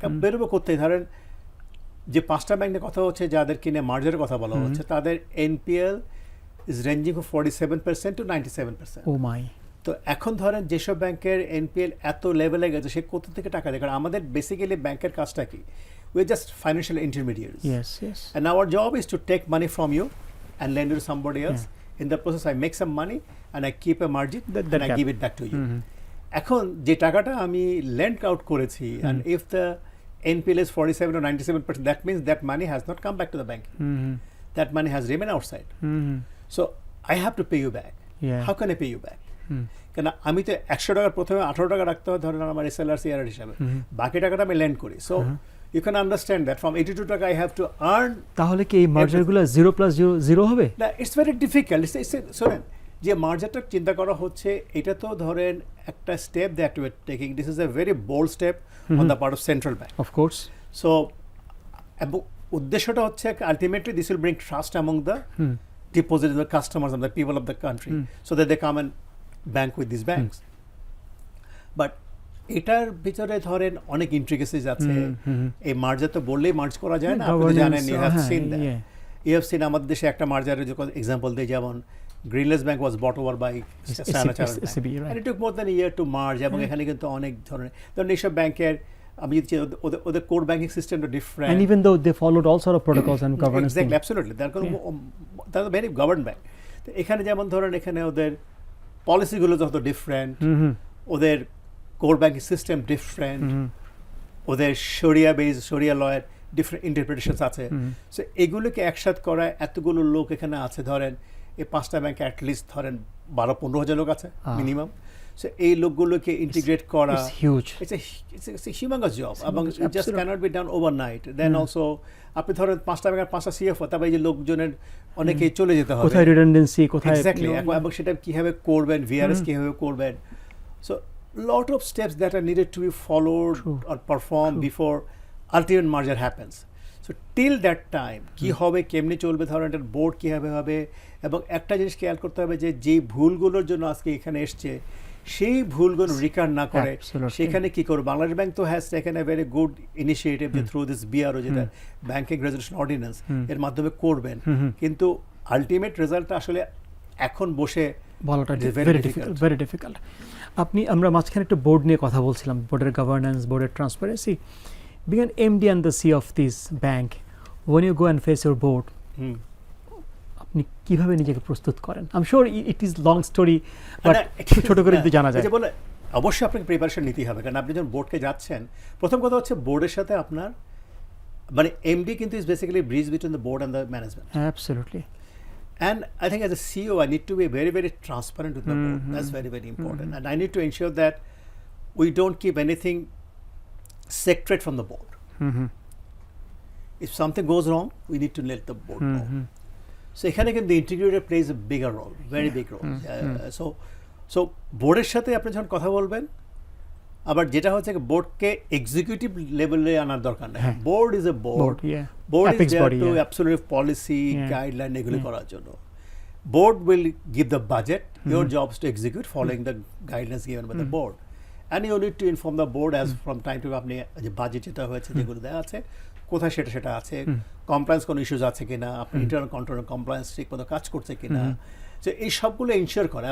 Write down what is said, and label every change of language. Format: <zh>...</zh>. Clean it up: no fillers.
<bn>বেরোবে করতেই ধরেন যে 5টা ব্যাংক নিয়ে কথা হচ্ছে, যাদের কিনে মার্জারের কথা বলা হচ্ছে, তাদের NPL</bn> <en>Is ranging for 47% to 97%। Oh my.</en> <bn>তো এখন ধরেন যেসব ব্যাংকের এনপিএল এত লেভেলে গেছে, সে কোথা থেকে টাকা দেয়? কারণ আমাদের বেসিক্যালি ব্যাংকের কাজটা কি?</bn> <en>We just financial intermediates, and our job is to take money from you and lend it to somebody else. In the process I make some money and I keep a margin and I give it back to you.</en> <bn>এখন যে টাকাটা আমি lend out করেছি,</bn> <en>and if the NPL is 47 or 97%, that means that money has not come back to the bank. That money has remained outside. So I have to pay you back. How can I pay you back?</en> <bn>কেন আমি তো 100 টাকার প্রথমে 18 টাকা রাখতে হয় ধরেন আমার এসএলআর সিআরআর হিসাবে, বাকি টাকাটা আমি লেন্ড করি।</bn> <en>So you can understand that from 82 টাকা I have to earn।</en> <bn>তাহলে কি এই মার্জারগুলো 0 + 0 0 হবে?</bn> <en>না, it's very difficult.</en> <bn>শোনেন, যে মার্জারটা চিন্তা করা হচ্ছে, এটা তো ধরেন একটা step</bn> <en>That we are taking. This is a very bold step on the part of central bank, of course. So</en> <bn>এবং উদ্দেশ্যটা হচ্ছে</bn> <en>Ultimately this will bring trust among the deposit the customers and the people of the country, so that they come and bank with this banks.</en> <bn>But এটার ভিতরে ধরেন অনেক ইন্ট্রিকেসিস আছে। এই মার্জার তো বললেই মার্জ করা যায় না, আপনি জানেন,</bn> <en>You have seen that. You have seen</en> <bn>আমাদের দেশে একটা মার্জারের যখন এক্সাম্পল দেয়, যেমন</bn> <en>Grindlays bank was bought over by Stanchart, and it took more than year to merge.</en> <bn>এবং এখানে কিন্তু অনেক ধরনের ধরুন এইসব ব্যাংকের আমি যদি ওদের কোর ব্যাংকিং সিস্টেমটা different,</bn> <en>and even though they followed all sort of protocols and governance, exactly, absolutely, they're very governed bank।</en> <bn>তো এখানে যেমন ধরেন এখানে ওদের পলিসিগুলো যত ডিফারেন্ট, ওদের কোর ব্যাংকিং সিস্টেম ডিফারেন্ট, ওদের শরিয়া লয়ের ডিফারেন্ট ইন্টারপ্রিটেশনস আছে। সো এগুলোকে একসাথে করা, এতগুলো লোক এখানে আছে, ধরেন এই 5টা ব্যাংকে অ্যাটলিস্ট ধরেন 12-15 হাজার লোক আছে মিনিমাম। সো এই লোকগুলোকে ইন্টিগ্রেট করা,</bn> <en>it's a humongous job, এবং it just cannot be done overnight. Then also</en> <bn>আপনি ধরেন 5টা ব্যাংকের 5টা সিএফও, তারপরে এই যে লোকজনের অনেকেই চলে যেতে হবে, কোথায় রিডান্ডেন্সি, কোথায় এক্স্যাক্টলি, এবং সেটা কিভাবে করবেন, ভিআরএস কিভাবে করবেন।</bn> <en>So lot of steps that are needed to be followed or performed before ultimate merger happens. So till that time</en> <bn>কি হবে, কেমনি চলবে, ধরেন এটার বোর্ড কীভাবে হবে, এবং একটা জিনিস খেয়াল করতে হবে যে যেই ভুলগুলোর জন্য আজকে এখানে এসছে, সেই ভুলগুলো রিকার না করে সেখানে কি করবে। বাংলাদেশ ব্যাংক তো</bn> <en>has taken a very good initiative</en> <bn>যে থ্রু দিস বিআরও, যেটা ব্যাংকিং রেজুলেশন অর্ডিন্যান্স, এর মাধ্যমে করবেন, কিন্তু আলটিমেট রেজাল্টটা আসলে এখন বসে বলাটা</bn> <en>Very difficult.</en> <bn>আমরা মাঝখানে একটা বোর্ড নিয়ে কথা বলছিলাম, বোর্ডের গভর্নেন্স, বোর্ডের transparency.</bn> <en>being an MD and the C of this bank, when you go and face your board,</en> <bn>আপনি কিভাবে নিজেকে প্রস্তুত করেন?</bn> <en>I am sure it is long story, but</en> <bn>ছোট করে যদি জানা যায়। বলে অবশ্যই আপনাকে প্রিপারেশন নিতেই হবে, কারণ আপনি যখন বোর্ডকে যাচ্ছেন, প্রথম কথা হচ্ছে বোর্ডের সাথে আপনার মানে এমডি কিন্তু</bn> <en>Is basically bridge between the board and the management. Absolutely. And I think as a CEO, I need to be very, very transparent with the board. That's very, very important. And I need to ensure that we don't keep anything secret from the board. If something goes wrong, we need to let the board know. So</en> <bn>এখানে কিন্তু</bn> <en>the integrator plays a bigger role, very big role.</en> <bn>So বোর্ডের সাথে আপনি যখন কথা বলবেন, আবার যেটা হচ্ছে বোর্ডকে এক্সিকিউটিভ লেভেলে আনার দরকার নেই।</bn> <en>board is a board, board is there to absolute policy guideline</en> <bn>এগুলো করার জন্য।</bn> <en>board will give the budget, your job is to execute following the guidelines given by the board, and you need to inform the board as from time to</en> <bn>আপনি যে budget যেটা হয়েছে, যেগুলো দেওয়া আছে, কোথায় সেটা আছে, কমপ্লায়েন্স কোনো ইস্যুজ আছে কিনা, আপনি ইন্টারনাল কন্ট্রোল কমপ্লায়েন্স ঠিক মতো কাজ করছে কিনা, তো এই সবগুলো ইনশিওর করা।</bn>